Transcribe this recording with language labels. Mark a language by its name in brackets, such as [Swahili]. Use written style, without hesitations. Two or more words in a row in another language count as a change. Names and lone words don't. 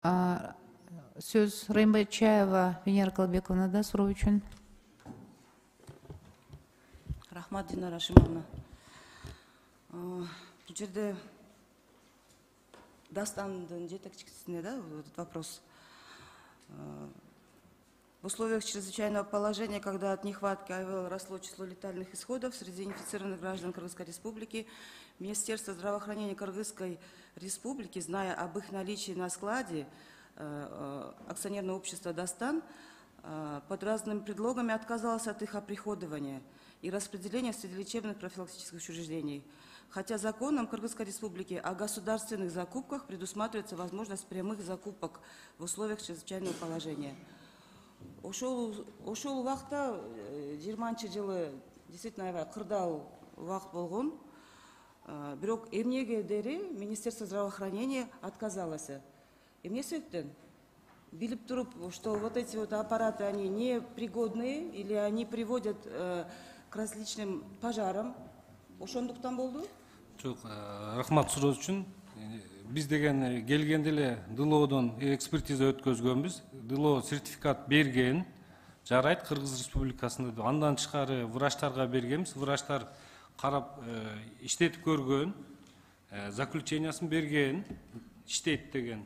[Kyrgyz] Сөз Райымбай Чаева Венера Калбековнада суроо үчүн. Рахмат, Динара Шимовна. [Kazakh] Бұл жерде Дастандың жетекчисине, да, [Russian] этот вопрос. В условиях чрезвычайного положения, когда от нехватки АВЛ росло число летальных исходов среди инфицированных граждан Кыргызской Республики, Министерство здравоохранения Кыргызской Республики, зная об их наличии на складе, акционерное общество «Дастан» под разными предлогами отказалось от их оприходования и распределения среди лечебных профилактических учреждений. Хотя законом Кыргызской Республики о государственных закупках предусматривается возможность прямых закупок в условиях чрезвычайного положения. [Kyrgyz] Ошол убакта 20 жылы действительно кырдаал убакыт болгон. Бирок эмнеге дери [Russian] Министерство здравоохранения отказалось. [Kyrgyz] Эмне себептен? Билип туруп, [Russian] что вот эти вот аппараты, они непригодные или они приводят к различным пожарам. [Kyrgyz] Ошондуктан болду? Жок, рахмат суроо үчүн. Биз деген келгенде эле ДЛОдон экспертиза өткөзгөнбүз. ДЛО сертификат берген, жарайт Кыргыз Республикасында. Андан тышкары врачтарга бергенбиз. Врачтар карап иштетип көргөн, заключениясын берген, иштейт деген.